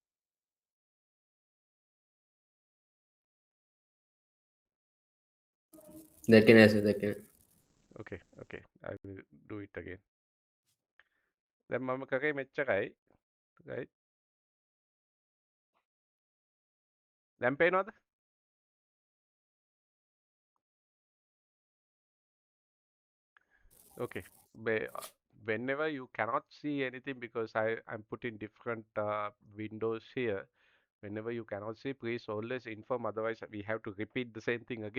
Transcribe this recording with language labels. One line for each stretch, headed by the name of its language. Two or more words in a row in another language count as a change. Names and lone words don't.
Sinhala: දැක්කේ නෑ සර් දැක්කේ නෑ.
English: Okay, okay. I will do it again.
Sinhala: දැන් මම කරේ මෙච්චරයි. Right? දැන් පේනවද?
English: Okay. Whenever you cannot see anything because I'm putting different windows here. Whenever you cannot see, please always inform. Otherwise, we have to repeat the same thing again.